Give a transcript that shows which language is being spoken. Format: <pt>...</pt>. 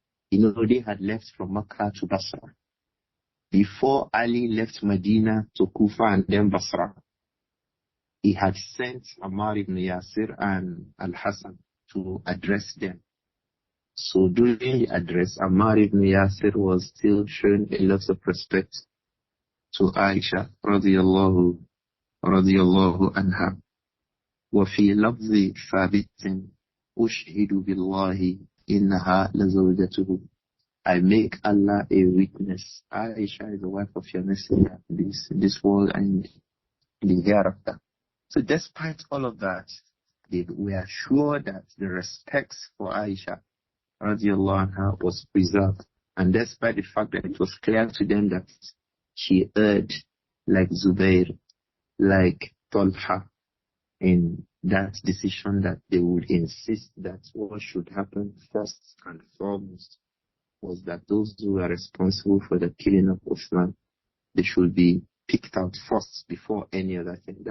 <en>You know, they had left from Makkah to Basra. Before Ali left Medina to Kufa and then Basra, he had sent Ammar ibn Yasir and Al-Hassan to address them. So during the address, Ammar ibn Yasir was still showing a lot of respect to Āishah radiyallahu anha.</en> <ar>وفي لفظ ثابت أشهد بالله إنها لزوجته.</ar> <en>I make Allah a witness. Āishah is the wife of your messenger in this world and in the hereafter. So despite all of that, they were sure that the respect for Āishah radiallahu anha was preserved. And despite the fact that it was clear to them that she erred like Zubair, like Talha, in that decision, that they would insist that what should happen first and foremost was that those who were responsible for the killing of Uthman, they should be picked out first before any other thing.</en>